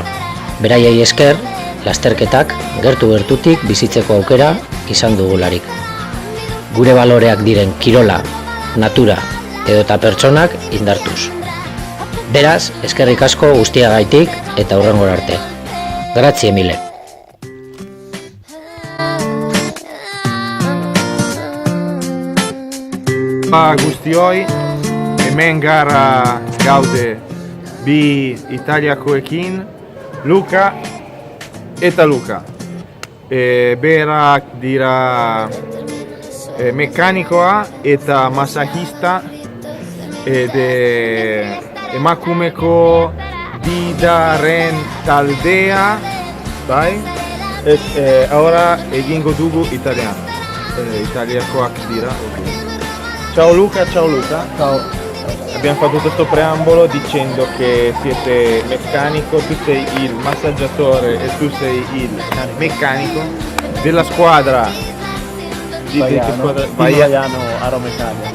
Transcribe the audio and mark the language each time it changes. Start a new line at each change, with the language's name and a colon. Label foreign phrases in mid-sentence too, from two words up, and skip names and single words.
Basque: Beraiei esker, lasterketak gertu-gertutik bizitzeko aukera izan dugularik. Gure baloreak diren kirola, natura edota pertsonak indartuz. Beraz, eskerrik asko guztiagaitik eta hurrengora arte.
Italian: Grazie mille.
Basque: Guztioi, hemen gara gaude bi Italiakoekin, Luka eta Luka. Berak dira mekanikoa eta masajista emakumeko bidaren taldea, bai? Ora egingo dugu italiano. Italiakoak dira.
Italian: Ciao Luca, ciao Luca. Ciao. Abbiamo fatto questo preambolo dicendo che siete meccanico, tu sei il massaggiatore e tu sei il meccanico della squadra Vaiano a Roma Italia.